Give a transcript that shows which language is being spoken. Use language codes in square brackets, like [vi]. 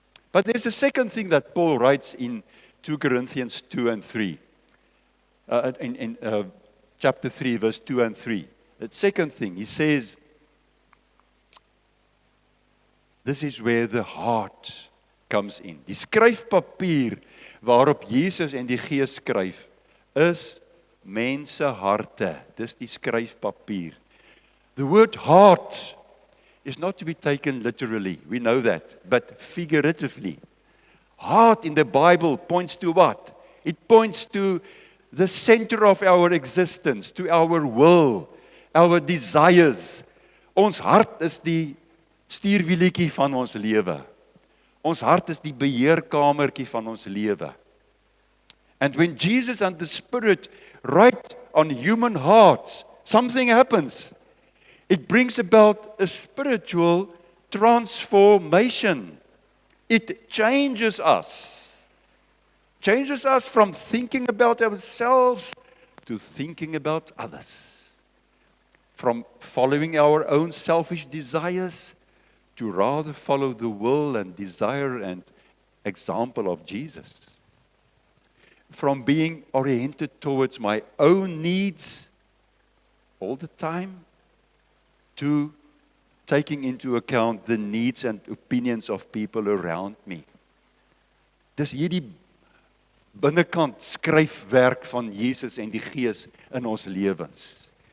[en] But there's a second thing that Paul writes in 2 Corinthians 2 and 3. In chapter 3, verse 2 and 3. The second thing, he says, this is where the heart comes in. [af] Die skryfpapier waarop Jesus en die Gees skryf, is mense harte. Dis die skryfpapier. [en] The word heart is not to be taken literally. We know that. But figuratively. Heart in the Bible points to what? It points to the center of our existence, to our will, our desires. [af] Ons hart is die stuurwielietjie van ons lewe. Ons hart is die beheerkamertjie van ons lewe. [en] And when Jesus and the Spirit write on human hearts, something happens. It brings about a spiritual transformation. It changes us. Changes us from thinking about ourselves to thinking about others. From following our own selfish desires to rather follow the will and desire and example of Jesus. From being oriented towards my own needs all the time to taking into account the needs and opinions of people around me. [af] Dis hierdie binnekant skryfwerk van Jesus en die Gees in ons lewens.